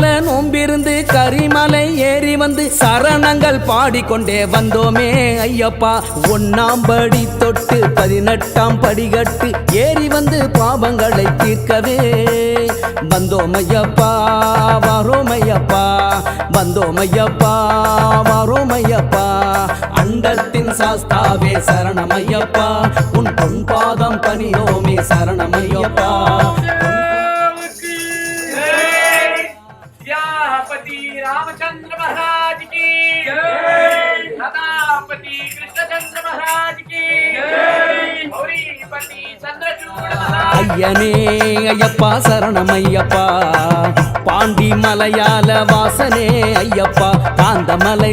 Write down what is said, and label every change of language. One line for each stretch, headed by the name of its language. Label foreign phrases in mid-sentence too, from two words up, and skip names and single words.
Tamil: நோம்பிருந்து கரிமலை ஏறி வந்து சரணங்கள் பாடிக்கொண்டே வந்தோமே ஐயப்பா 1ஆம் படி தொட்டு 18ஆம் படிகட்டு ஏறி வந்து பாவங்களை தீர்க்கவே வந்தோம் ஐயப்பா வரோம் ஐயப்பா வந்தோம் ஐயப்பா வரோம் ஐயப்பா அண்டத்தின் சாஸ்தாவே சரணமையப்பா உன் பொன் பாதம் பணியோமே சரணமையப்பா
Hindi: पति रामचंद्र महाराज की पति कृष्णचंद्र महाराज की पति चंद्रचूड़
Tamil: ஐயனே ஐயப்பா சரணமையப்பா பாண்டி மலையாள வாசனே ஐயப்பா காந்தமலை